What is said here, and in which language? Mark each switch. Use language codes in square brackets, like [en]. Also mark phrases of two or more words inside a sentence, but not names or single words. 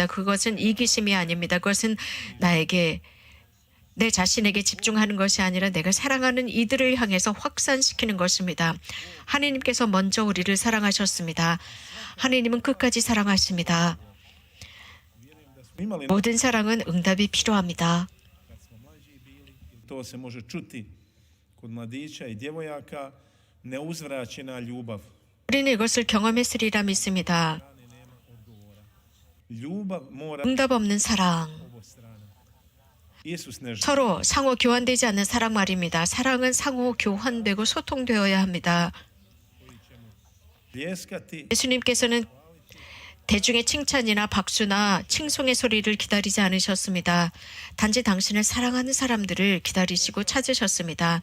[ko] 그것은 이기심이 아닙니다. 그것은 내 자신에게 집중하는 것이 아니라 내가 사랑하는 이들을 향해서 확산시키는 것입니다. 하나님께서 먼저 우리를 사랑하셨습니다. 하나님은 끝까지 사랑하십니다. Imali 모든 사랑은 응답이 필요합니다. [hr] kad smo mlađi bili, to se može čuti kod mladića i djevojaka, neuzvraćena ljubav. [ko] 우리는 이것을 경험했으리라 믿습니다. [hr] Ljubav mora [ko] 응답 없는 사랑, [hr] obostrana. Isus ne želi [ko] 서로 상호 교환되지 않는 사랑 말입니다. 사랑은 상호 교환되고 소통되어야 합니다. pljeskati 예수님께서는 대중의 칭찬이나 박수나 칭송의 소리를 기다리지 않으셨습니다. 단지 당신을 사랑하는 사람들을 기다리시고 찾으셨습니다.